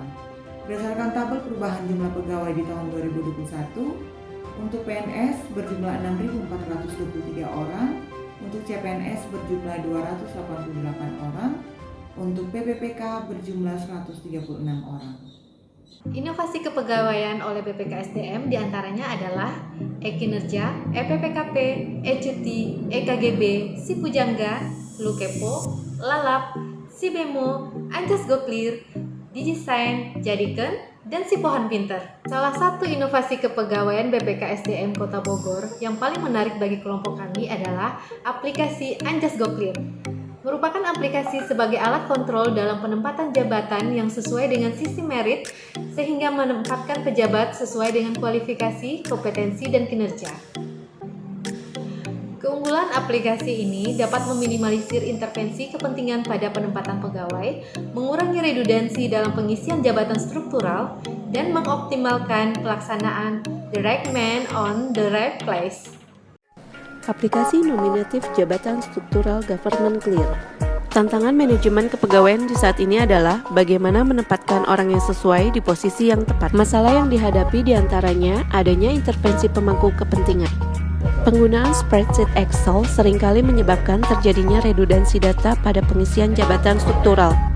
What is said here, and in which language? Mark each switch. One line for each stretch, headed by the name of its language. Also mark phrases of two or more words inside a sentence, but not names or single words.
Indonesian: Berdasarkan tabel perubahan jumlah pegawai di tahun 2021, untuk PNS berjumlah 6.423 orang, untuk CPNS berjumlah 288 orang, untuk PPPK berjumlah 136 orang. Inovasi kepegawaian oleh BPK SDM diantaranya adalah e-kinerja, e-PPKP, e-cuti, e-KGB, si-pujangga, Lukepo, lalap, si-bemo, Anjas Goklir, Digisign, Jadikan, dan si Pohan Pinter. Salah satu inovasi kepegawaian BPK SDM Kota Bogor yang paling menarik bagi kelompok kami adalah aplikasi Anjas Goklir. Merupakan aplikasi sebagai alat kontrol dalam penempatan jabatan yang sesuai dengan sistem merit sehingga menempatkan pejabat sesuai dengan kualifikasi, kompetensi, dan kinerja. Keunggulan aplikasi ini dapat meminimalisir intervensi kepentingan pada penempatan pegawai, mengurangi redundansi dalam pengisian jabatan struktural, dan mengoptimalkan pelaksanaan
English: the right man on the right place.
Indonesian: Aplikasi nominatif jabatan struktural
English: government clear.
Indonesian: Tantangan manajemen kepegawaian di saat ini adalah bagaimana menempatkan orang yang sesuai di posisi yang tepat. Masalah yang dihadapi diantaranya adanya intervensi pemangku kepentingan. Penggunaan spreadsheet Excel seringkali menyebabkan terjadinya redundansi data pada pengisian jabatan struktural.